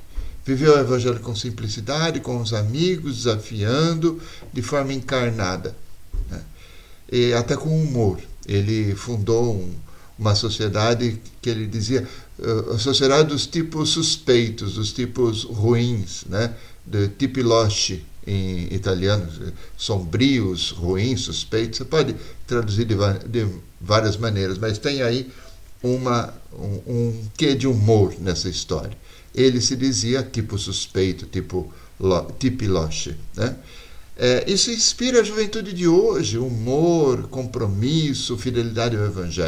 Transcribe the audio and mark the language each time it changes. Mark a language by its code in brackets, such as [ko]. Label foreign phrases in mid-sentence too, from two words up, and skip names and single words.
[pt] Viveu o evangelho com simplicidade, com os amigos, desafiando, de forma encarnada, né? E até com humor. Ele fundou uma sociedade que ele dizia, a sociedade dos tipos suspeitos, dos tipos ruins, né? De [it] tipi loschi [pt] em italiano, sombrios, ruins, suspeitos. Você pode traduzir de várias maneiras, mas tem aí um quê de humor nessa história. Ele se dizia tipo suspeito, [it] tipi loschi, [pt] né? Isso inspira a juventude de hoje, humor, compromisso, fidelidade ao Evangelho.